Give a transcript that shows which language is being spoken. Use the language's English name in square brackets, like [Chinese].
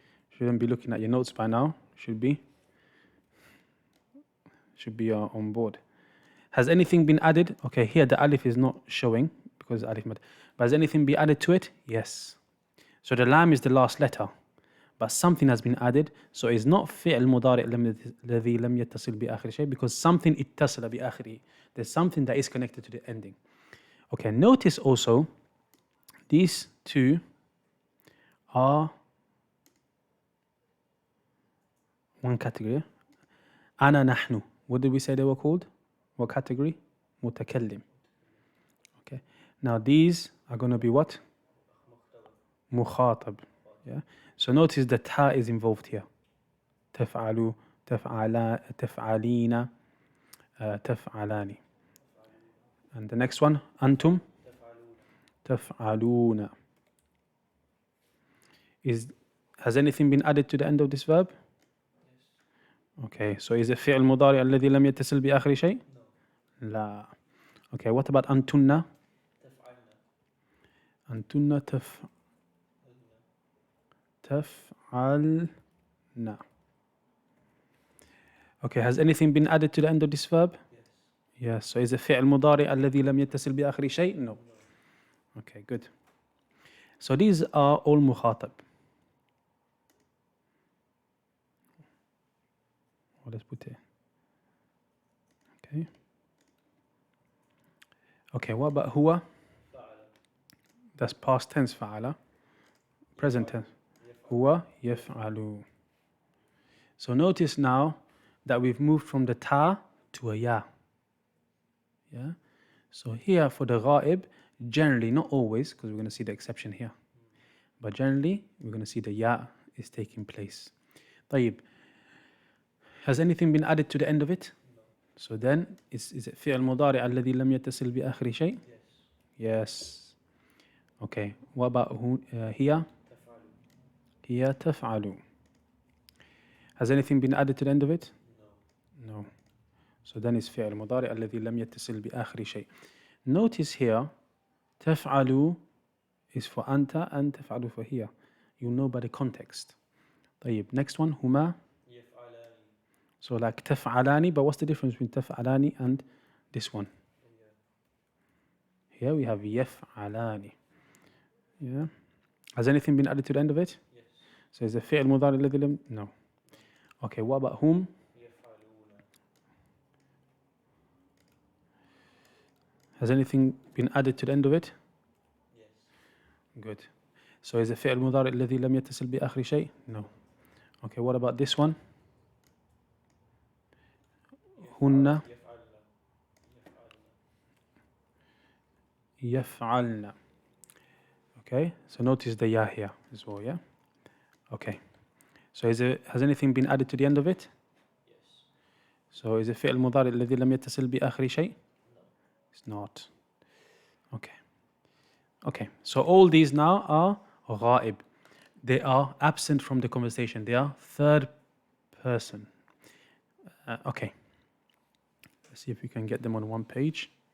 [English] Shouldn't be looking at your notes by now. Should be on board. Has anything been added? Okay, here the alif is not showing because alif mad. But has anything been added to it? Yes. So the lam is the last letter, but something has been added. So it's not [Arabic] فعل مضارع الذي لم يتصل بآخر شيء [English] because something [Arabic] اتصل بآخره. [English] There's something that is connected to the ending. Okay, notice also these two are one category. [Arabic] أنا نحن. [English] What did we say they were called? What category? متكلم. Okay. Now these are going to be what? مخاطب. Yeah. So notice the ta is involved here. [Arabic] تفعلوا, تفعلا, تفعلين, تفعلان. [English] And the next one, أنتم تفعلون. Has anything been added to the end of this verb? Okay, so is it [Arabic] فعل مضارع الذي لم يتصل بآخر شيء؟ لا. [English] Okay, what about أنتن؟ أنتن تفعلن. Okay, has anything been added to the end of this verb? Yes. So is it [Arabic] فعل مضارع الذي لم يتصل بآخر شيء? [English] No. Okay, good. So these are all مخاطب. Let's put it. Okay. Okay, what about هو? That's past tense فعل. Present tense. هو يفعل. So notice now that we've moved from the ta to a ya. Yeah. So here for the ghaib, generally, not always, because we're going to see the exception here, but generally we're going to see the ya is taking place. [Arabic] طيب. [English] Has anything been added to the end of it? No. So then, is it [Arabic] فعل مضارع الذي لم يتصل بآخر شيء? [English] Yes. Okay. What about هي? [Arabic] هي تفعل. [English] Has anything been added to the end of it? No. So then it's [Arabic] فعل مضارع الذي لم يتصل بآخر شيء. [English] Notice here, تفعل is for أنت and تفعل for هي. You'll know by the context. [Arabic] طيب. [English] Next one, هما. So like تفعلان, but what's the difference between تفعلان and this one? Here we have يفعلان. Yeah. Has anything been added to the end of it? Yes. So is it [Arabic] فعل مضارع الذي لم? [English] No. Okay, what about whom? Has anything been added to the end of it? Yes. Good. So is it [Arabic] فعل مضارع الذي لم يتصل بآخر شيء? [English] No. Okay, what about this one? [Arabic] هن يفعلن. [English] Okay, so notice the ya here as well, yeah? Okay. So has anything been added to the end of it? Yes. So is it [Arabic] فعل مضارع الذي لم يتصل بآخر شيء? [English] No. It's not. Okay. Okay, so all these now are ghaib. They are absent from the conversation. They are third person. Okay. Let's see if we can get them on one page.